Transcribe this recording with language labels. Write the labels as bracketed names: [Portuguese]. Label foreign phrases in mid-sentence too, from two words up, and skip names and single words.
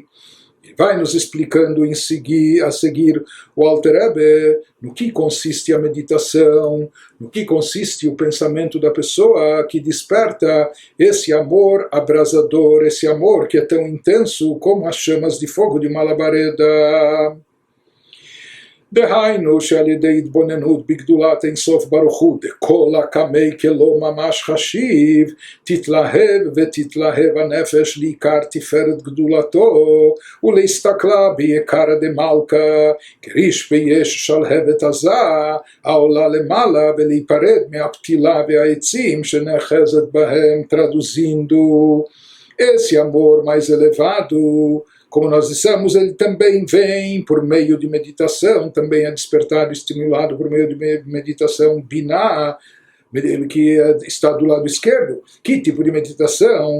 [Portuguese] Vai nos explicando a seguir o Alter Rebbe no que consiste a meditação, no que consiste o pensamento da pessoa que desperta esse amor abrasador, esse amor que é tão intenso como as chamas de fogo de uma labareda. [Hebrew] דהיינו שעל ידי התבוננות בגדולת אינסוף ברוך הוא דכל הקמי כלא ממש חשיב תתלהב ותתלהב הנפש לעיקר תפארת גדולתו ולהסתכלה ביקרא דמלכה כריש ביש שלהבת עזה העולה למעלה ולהיפרד מהפתילה והעצים שנאחזת בהם [Portuguese] traduzindo esse amor mais elevado. Como nós dissemos, ele também vem por meio de meditação, também é despertado e estimulado por meio de meditação Binah, que está do lado esquerdo. Que tipo de meditação?